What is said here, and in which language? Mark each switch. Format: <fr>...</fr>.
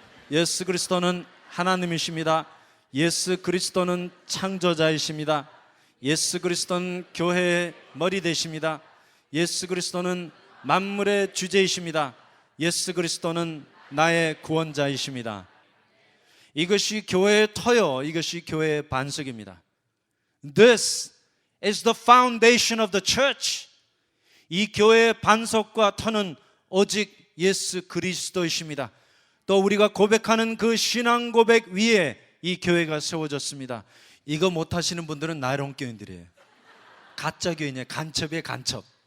<ko>예수 그리스도는 하나님이십니다. 예수 그리스도는 창조자이십니다. 예수 그리스도는 교회의 머리 되십니다. 예수 그리스도는 만물의 주제이십니다. 예수 그리스도는 나의 구원자이십니다. 이것이 교회의 터요, 이것이 교회의 반석입니다.</ko> <en>This is the foundation of the church.</en> <ko>이 교회의 반석과 터는 오직 예수 그리스도이십니다. 또 우리가 고백하는 그 신앙 고백 위에 이 교회가 세워졌습니다. 이거 못하시는 분들은 나이롱 교인들이에요. 가짜 교인이에요. 간첩이에요, 간첩.</ko>